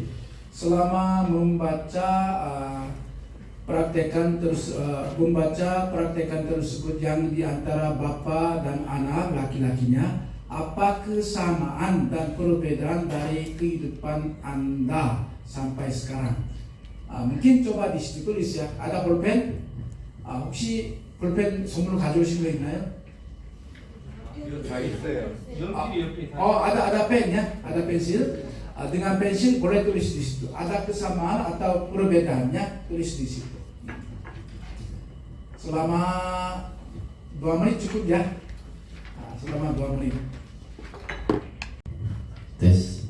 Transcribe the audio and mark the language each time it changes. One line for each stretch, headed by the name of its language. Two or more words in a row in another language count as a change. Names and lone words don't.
Indonesian: Selama membaca praktekan tersebut yang diantara bapa dan anak laki-lakinya, apa kesamaan dan perbedaan dari kehidupan Anda sampai sekarang? Mungkin coba di situ tulis ya. Ada pulpen?
Korean: 혹시 볼펜 선물로 가져오신 거 있나요? 다 있어요. 연필이 옆에 다.
Indonesian: ada pen ya, ada pensil. Dengan pensil boleh tulis di situ. Ada kesamaan atau perbedaannya, tulis di situ. Selama 2 menit cukup ya. Selama 2 menit. Tes.